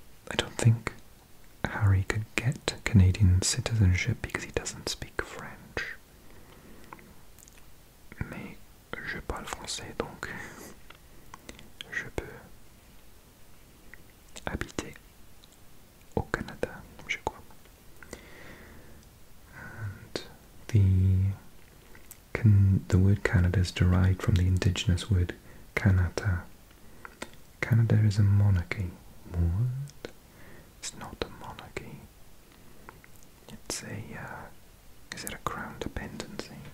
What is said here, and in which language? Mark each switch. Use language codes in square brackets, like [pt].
[en] I don't think Harry could get Canadian citizenship because he doesn't speak French. [fr] Mais je parle français, donc je peux habiter au Canada, je crois. [en] And the word Canada is derived from the indigenous word Kanata. Canada is a monarchy, What? It's not a monarchy. It's a, is it a crown dependency?